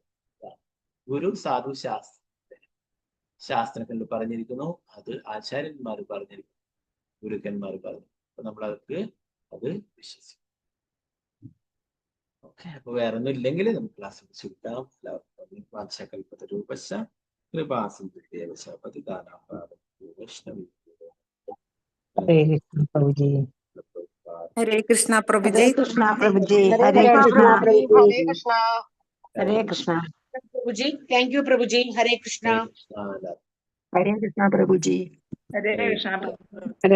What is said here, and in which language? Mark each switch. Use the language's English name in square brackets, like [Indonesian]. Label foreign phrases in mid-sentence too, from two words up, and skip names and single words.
[Malayalam] ഗുരു സാധു ശാസ്ത്രങ്ങളിൽ പറഞ്ഞിരിക്കുന്നു, അത് ആചാര്യന്മാർ പറഞ്ഞിരിക്കുന്നു, ഗുരുക്കന്മാർ പറഞ്ഞു. അപ്പൊ നമ്മൾ അതൊക്കെ അത് വിശ്വസിക്കും. ഓക്കെ, അപ്പൊ വേറെ ഒന്നും ഇല്ലെങ്കിൽ നമുക്ക് ക്ലാസ് വിടാം. [Sanskrit] എല്ലാവർക്കും वाञ्चाकल्पतरूपश्च कृपा सिन्धुभ्यव च पतितानां पावनेभ्यो वैष्णवेभ्यो [Malayalam] ഹരേ കൃഷ്ണ പ്രഭുജി. ഹരേ കൃഷ്ണ പ്രഭുജി. ഹരേ കൃഷ്ണ പ്രഭുജി. ഹരേ ഹരേ കൃഷ്ണ കൃഷ്ണ. പ്രഭുജി. ഹരേ കൃഷ്ണ. ഹരേ കൃഷ്ണ. പ്രഭുജി, [English] thank you [Malayalam] പ്രഭുജി. ഹരേ കൃഷ്ണ. കൃഷ്ണ. ഹരേ കൃഷ്ണ പ്രഭുജി. ഹരേ കൃഷ്ണ. ഹരേ